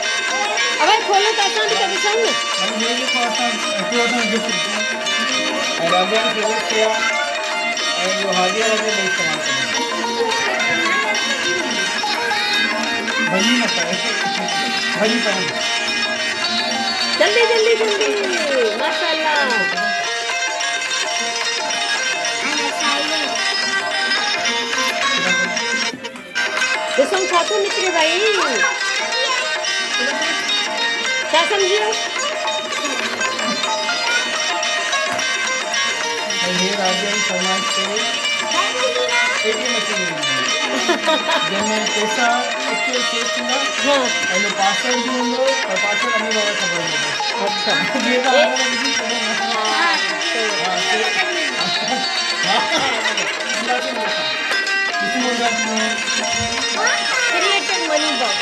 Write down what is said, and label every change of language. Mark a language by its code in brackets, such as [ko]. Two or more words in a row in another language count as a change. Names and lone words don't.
[sd] अवे खोलो त असां बि त ॾिसूं न। जल्दी जल्दी जल्दी माशाल्लाह। ॾिसूं छा थो निकिरे भाई। क्या समझियो? ये राजन समाज से [en] ATM machine [sd] जंहिंमें पैसा [en] actual save [sd] थींदा। हाँ ऐं पासवर्ड बि हूंदो और पासवर्ड अम्मी बाबा ख़बर हूंदो। अच्छा ये तो आगे विझी छॾो न। [en] created money box.